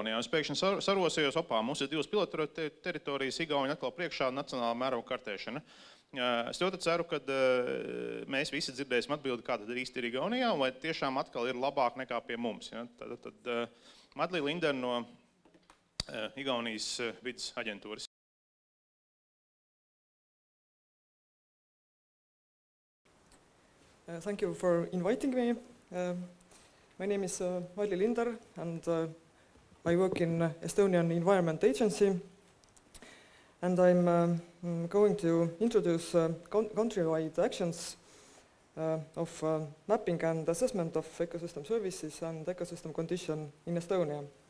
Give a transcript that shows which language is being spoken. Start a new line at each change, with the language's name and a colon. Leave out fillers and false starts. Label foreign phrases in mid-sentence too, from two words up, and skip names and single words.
Latvian: Es pēkšņi sarosījos, mums ir 2 pilotu teritorijas Igaunija atkal priekšā Nacionālā mēroga kartēšana. Es ļoti ceru, ka mēs visi dzirdēsim atbildi, kā tad īsti ir Igaunijā, un vai tiešām atkal ir labāk nekā pie mums. Ja? Tad Madli Linder no Igaunijas vides aģentūras.
English: Thank you for inviting me. My name is Madli Linder, and I work in Estonian Environment Agency. And I'm going to introduce country-wide actions of mapping and assessment of ecosystem services and ecosystem condition in Estonia.